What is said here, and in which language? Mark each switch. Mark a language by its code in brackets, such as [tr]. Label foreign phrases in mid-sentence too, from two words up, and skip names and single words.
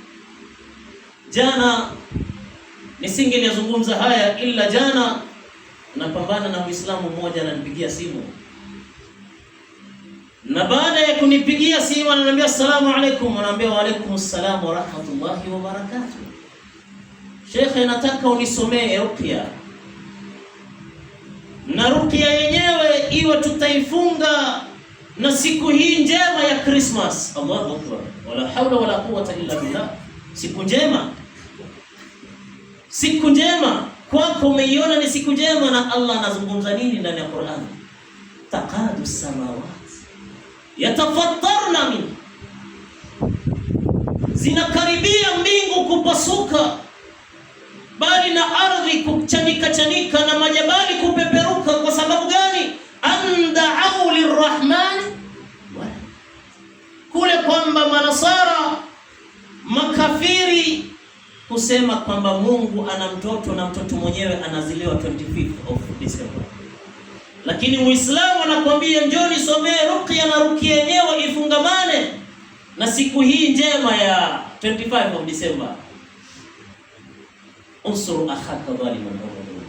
[sw] Jana nisingelizungumza haya, ila jana napambana na Muislamu mmoja ananipigia simu, na baada ya kunipigia simu ananiambia [ar] السلام عليكم, [sw] anaambia [ar] وعليكم السلام ورحمة الله وبركاته. [sw] Sheikh, nataka unisomee ruqya. na ruqya yenyewe iwe tutaifunga na siku hii njema ya Christmas. [ar] الله أكبر، ولا حول ولا قوة إلا بالله. [sw] Siku njema, siku njema kwako umeiona ni siku njema, na Allah anazungumza nini ndani ya Qur'an? [ar] تكاد السماوات يتفطرن منه, [sw] zinakaribia mbingu kupasuka, bali na ardhi kuchanika chanika na majabali kupeperuka. Kwa sababu gani? [ar] أن دعوا للرحمن, [sw] kule kwamba manasara makafiri kusema kwamba Mungu ana mtoto na mtoto mwenyewe anaziliwa [en] 25th of December. [sw] Lakini Muislamu anakuambia njoni somee ruqya, na ruqya yenyewe ifungamane na siku hii njema ya [en] 25 of December. [ar] انصر أخاك ظالما.